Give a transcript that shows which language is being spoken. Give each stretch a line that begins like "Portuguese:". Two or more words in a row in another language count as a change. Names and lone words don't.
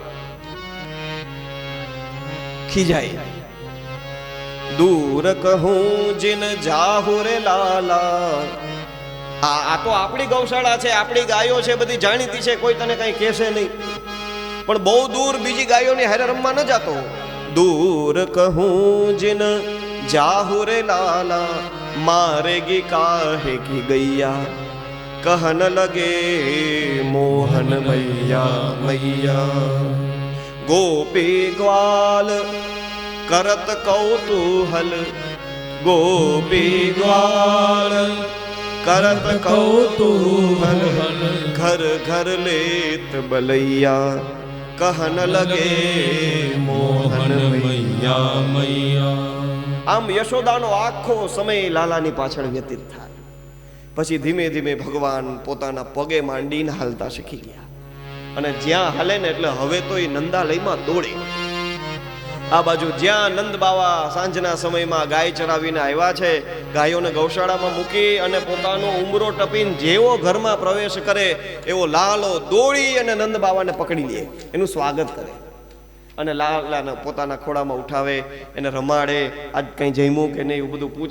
Hindi: ખીજાય, दूर कहूँ जिन जाहु रे लाला.
Gujarati: આ તો આપણી ગૌશાળા છે, આપણી ગાયો છે, બધી જાણીતી છે, કોઈ તને કઈ કહેશે નહીં. પણ બહુ દૂર બીજી ગાયોની હારે રમવા ન જાતો.
Hindi: दूर कहूँ जिन जाहु रे लाला, मारेगी काहे की गैया, कहन लगे मोहन मैया मैया. गोपी ग्वाल करत कौतूहल, गोपी ग्वाल करत कौतूहल, घर घर लेत बलैया, कहन लगे मोहन मैया मैया.
Gujarati: આમ યશોદાનો આખો સમય લાલાની પાછળ વ્યતીત થાય. પછી ધીમે ધીમે ભગવાન પોતાના પગે માંડીને હાલતા શીખી ગયા. અને જ્યાં હાલે ને એટલે હવે તો એ નંદાલયમાં દોડે. આ બાજુ જ્યાં નંદ બાવા સાંજના સમયમાં ગાય ચરાવીને આવ્યા છે, ગાયોને ગૌશાળામાં મૂકી અને પોતાનો ઉમરો ટપીને જેવો ઘરમાં પ્રવેશ કરે એવો લાલો દોડી અને નંદ બાવાને પકડી લે, એનું સ્વાગત કરે અને લાલાને પોતાના ખોળામાં ઉઠાવે, એને રમાડે, આજ કંઈ જમ્યું કે નહીં એવું બધું પૂછે.